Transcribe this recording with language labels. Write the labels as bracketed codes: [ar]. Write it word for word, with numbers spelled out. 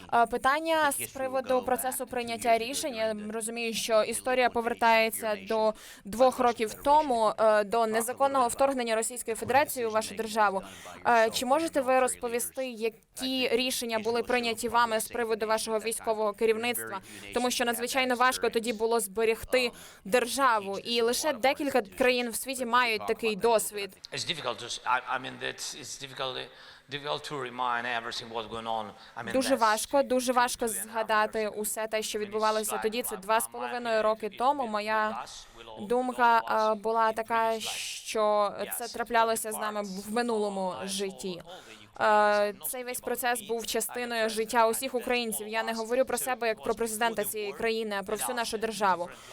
[uk] Питання з приводу процесу прийняття рішень. Я розумію, що історія повертається до двох років тому, до незаконного вторгнення Російської Федерації у вашу державу. Чи можете ви розповісти, які рішення були прийняті вами з приводу вашого військового керівництва? Тому що надзвичайно важко тоді було зберегти державу, і лише декілька країн в світі мають такий досвід. [en] It's difficult to. I mean, that's it's difficult difficult to remind everything what's going on. I mean, [uk] дуже важко, дуже важко згадати усе те, що відбувалося тоді. Це два з половиною роки тому. Моя думка була така, що це траплялося з нами в минулому житті. Цей весь процес був частиною життя усіх українців. Я не говорю про себе як про президента цієї країни, а про всю нашу державу.